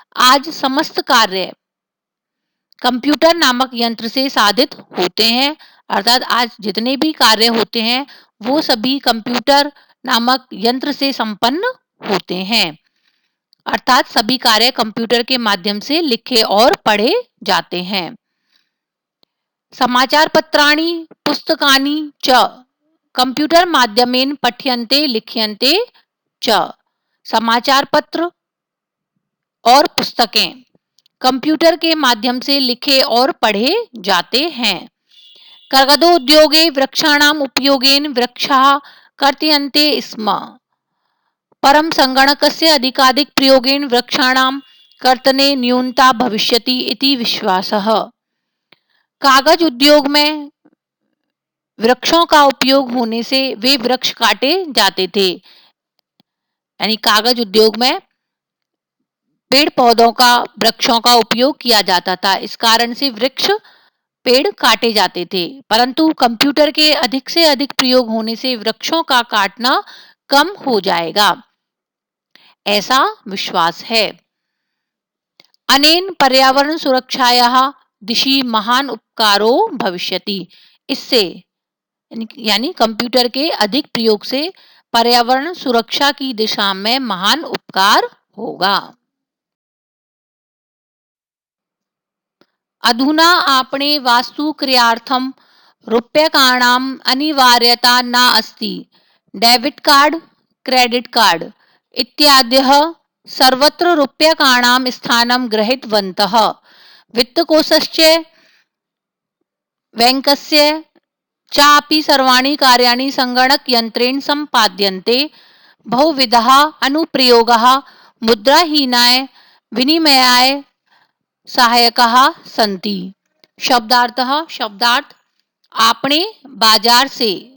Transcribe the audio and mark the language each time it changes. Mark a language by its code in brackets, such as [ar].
[hi] आज समस्त कार्य कंप्यूटर नामक यंत्र से साधित होते हैं। अर्थात आज जितने भी कार्य होते हैं वो सभी कंप्यूटर नामक यंत्र से संपन्न होते हैं। अर्थात सभी कार्य कंप्यूटर के माध्यम से लिखे और पढ़े जाते हैं। [sa] समाचार पत्राणि पुस्तकानि च कंप्यूटर माध्यमेन पठ्यन्ते लिख्यन्ते च। [hi] समाचार पत्र और पुस्तकें कंप्यूटर के माध्यम से लिखे और पढ़े जाते हैं। [sa] कर्गदोद्योगे वृक्षाणाम उपयोगेन वृक्षाः कर्तयन्ते स्म। परम संगणकस्य अधिकाधिक प्रयोगेन वृक्षाणां कर्तने न्यूनता भविष्यति इति विश्वासः। [hi] कागज उद्योग में वृक्षों का उपयोग होने से वे वृक्ष काटे जाते थे। यानी कागज उद्योग में पेड़ पौधों का वृक्षों का उपयोग किया जाता था, इस कारण से वृक्ष पेड़ काटे जाते थे। परंतु कंप्यूटर के अधिक से अधिक प्रयोग होने से वृक्षों का काटना कम हो जाएगा, ऐसा विश्वास है। [sa] अनेन पर्यावरण सुरक्षायाः दिशि महान उपकारो भविष्यति। [hi] इससे यानी कंप्यूटर के अधिक प्रयोग से पर्यावरण सुरक्षा की दिशा में महान उपकार होगा। [sa] अधुना आपणे वास्तुक्रियार्थं रूप्यकाणाम् अनिवार्यता न अस्ति। डेबिट कार्ड क्रेडिट कार्ड इत्यादयः सर्वत्र रूप्यकाणां स्थानं गृहीतवन्तः। वित्तकोषस्य बैंकस्य चापि सर्वाणि कार्याणि संगणक यंत्रेण सम्पाद्यन्ते। बहुविधाः अनुप्रयोगाः मुद्राहीनाय विनिमयाय सहायकाः सन्ति। [hi] शब्दार्थः शब्दार्थ आपने बाजार से